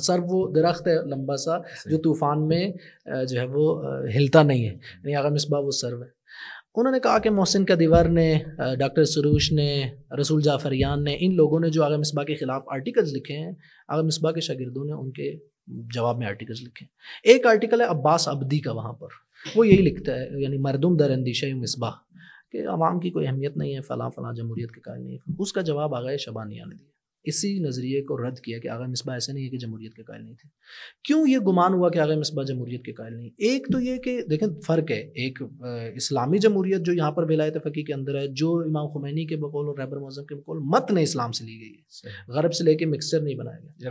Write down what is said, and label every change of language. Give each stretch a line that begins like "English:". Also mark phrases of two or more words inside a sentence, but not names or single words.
Urdu: سر وہ درخت ہے لمبا سا جو طوفان میں جو ہے وہ ہلتا نہیں ہے، یعنی آغا مصباح وہ سرو ہے. انہوں نے کہا کہ محسن کدیور نے، ڈاکٹر سروش نے، رسول جعفریان نے، ان لوگوں نے جو آغا مصباح کے خلاف آرٹیکلز لکھے ہیں، آغا مصباح کے شاگردوں نے ان کے جواب میں آرٹیکلز لکھے ہیں. ایک آرٹیکل ہے عباس عبدی کا، وہاں پر وہ یہی لکھتا ہے، یعنی
Persian: مردم در اندیشہ مصباح،
Urdu: کہ عوام کی کوئی اہمیت نہیں ہے، فلاں فلاں جمہوریت کے قائل نہیں ہے. اس کا جواب آغا شبانیہ نے دیا، اسی نظریے کو رد کیا کہ آغا مصباح ایسے نہیں ہے کہ جمہوریت کے قائل نہیں تھے. کیوں یہ گمان ہوا کہ آغا مصباح جمہوریت کے قائل نہیں؟ ایک تو یہ کہ دیکھیں فرق ہے، ایک اسلامی جمہوریت جو یہاں پر ولایت فقیہ کے اندر ہے، جو امام خمینی کے بقول اور رہبر معظم کے بقول متن اسلام سے لی گئی ہے، غرب سے لے کے مکسچر نہیں بنایا گیا.